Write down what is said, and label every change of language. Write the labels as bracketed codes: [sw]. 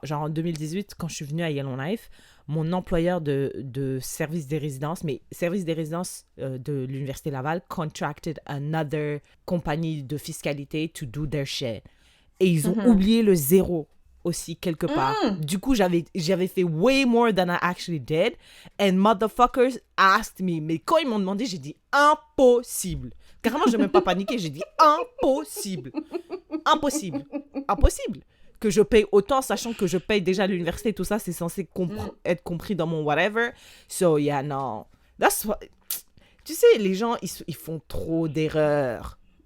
[fr] Genre en 2018, quand je suis venue à Yellowknife, mon employeur de service des résidences, de l'Université Laval, [en] contracted another [fr] compagnie de fiscalité [en] to do their shit. [fr] Et ils ont oublié le zéro aussi quelque part. Du coup, j'avais fait [en] way more than I actually did. And motherfuckers asked me. [fr] Mais quand ils m'ont demandé, j'ai dit impossible. Carrément, je n'ai même pas paniqué. J'ai dit impossible. Impossible. Que je paye autant, sachant que je paye déjà l'université, tout ça, c'est censé être compris dans mon whatever. [en] So, yeah, no. That's what... [fr] Tu sais, les gens, ils font trop d'erreurs.